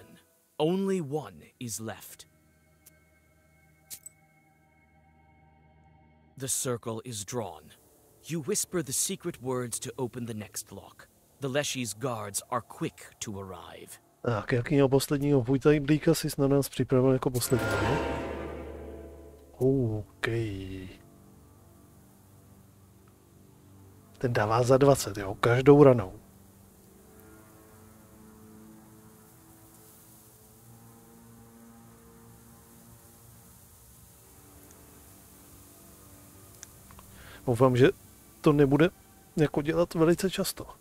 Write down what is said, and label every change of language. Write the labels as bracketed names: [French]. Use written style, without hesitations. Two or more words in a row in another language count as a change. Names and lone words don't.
[English] Only one is left. The circle is drawn. You whisper the secret words to open the next lock. The Leshy's guards are quick to arrive. [Czech] Tak, jakýho posledního vůjtajíblíka jsi na nás připravil jako poslední, ne? OK. Ten dává za 20, jo, každou ranou. Doufám, že to nebude jako dělat velice často.